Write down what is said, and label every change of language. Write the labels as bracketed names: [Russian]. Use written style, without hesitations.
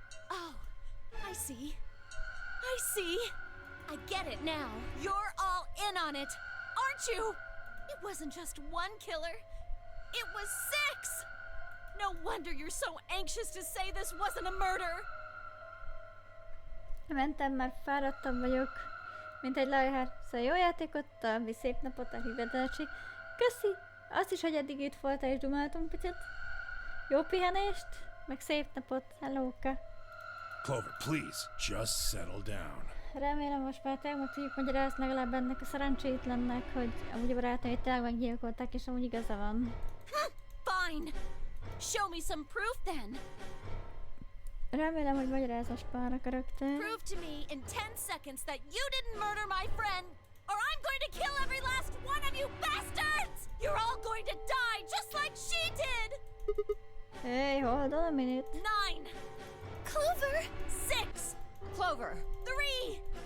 [English] Oh, I see. I get it now. You're all in on it, aren't you? It wasn't just one killer. It was 6! No wonder you're so anxious to say this wasn't a murder. [Hungarian] Mentem, már fáradtam vagyok, mint egy lajhár. Szóval jó játékot, további szép napot a hivatalos. Köszi! Azt is, hogy eddig itt voltál és dumáltunk picit. Jó pihenést, meg szép napot. Hellóka! [English] Clover, please, just settle down. [Hungarian] Remélem most már tényleg tudjuk magyarázni legalább ennek a szerencsétlennek, hogy amúgy a barátai tényleg meggyilkolták, és amúgy igaza van. [English] Fine. Show me some proof then. [Hungarian] Remélem, hogy magyarázas pár a karakter. [English] Prove to me in 10 seconds that you didn't murder my friend, or I'm going to kill every last one of you bastards! You're all going to die just like she did! Hey, hold on a minute. 9. Clover! 6. Clover! 3.